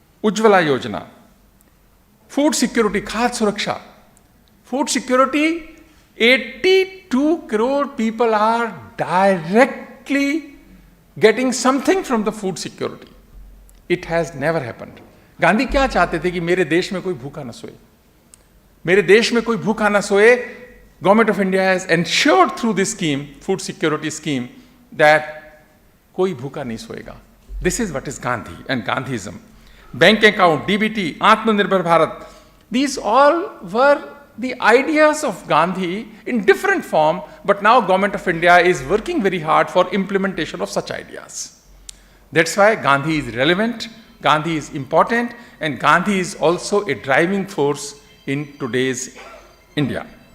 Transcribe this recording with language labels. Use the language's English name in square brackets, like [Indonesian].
[English] Ujjwala Yojana, food security, Khad Suraksha. Food security, 82 crore people are directly getting something from the food security. It has never happened. [Hindi] Gandhi क्या चाहते थे? कि मेरे देश में कोई भूखा ना सोए, मेरे देश में कोई भूखा ना सोए. [English] government of India has ensured through this scheme, food security scheme, that [Hindi] कोई भूखा नहीं सोएगा. [English] This is what is Gandhi and Gandhism. Bank account, DBT, Atmanirbhar Bharat, these all were the ideas of Gandhi in different form, but now government of India is working very hard for implementation of such ideas. That's why Gandhi is relevant, Gandhi is important, and Gandhi is also a driving force in today's India.